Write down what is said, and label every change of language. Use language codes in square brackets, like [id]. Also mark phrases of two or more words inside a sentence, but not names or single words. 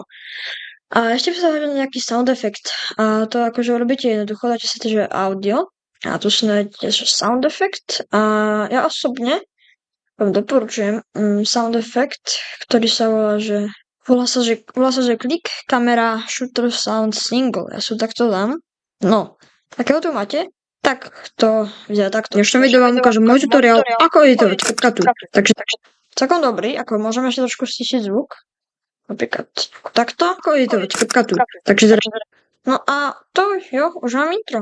[sk] A ešte by sa hodil nejaký [en] sound effect. [sk] A to akože urobíte jednoducho, dáte si to, že audio. A tu si nájdete, že [en] sound effect. [sk] A ja osobne vám doporučujem [en] sound effect, [sk] ktorý sa volá sa, že [en] click, camera, shooter, sound, single. [sk] Ja si takto dám. No, akého tu máte? Tak to vyzerá takto. V dnešnom videu vám ukážem môj tutoriál, ako editovať CapCutu. Takže celkom dobrý, ako môžeme ešte trošku stišiť zvuk. Napríklad takto, ako editovať CapCutu. Takže no a to jo, už mám intro.